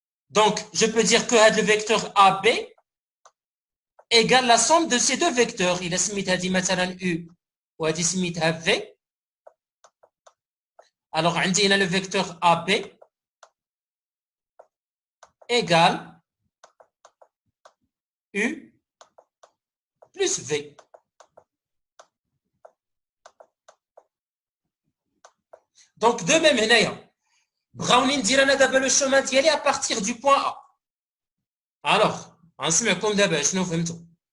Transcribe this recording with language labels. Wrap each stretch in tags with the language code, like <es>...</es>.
<fr>Donc je peux dire que</fr> <ar>هذا</ar> <fr>le vecteur AB égale la somme de ces deux vecteurs. il</fr> <ar>سميت هذه مثلا U وهذه سميتها V.</ar> <fr>alors</fr> <ar>عندي هنا</ar> <fr>le vecteur AB égale U plus V. Donc de même</fr> <ar>هنايا بغاوني ندير انا دابا</ar> <fr>لو شومان</fr> <ar>ديالي</ar> <fr>à partir du point A. alors</fr> <ar>غنسمعكم دابا شنو فهمتوا.</ar>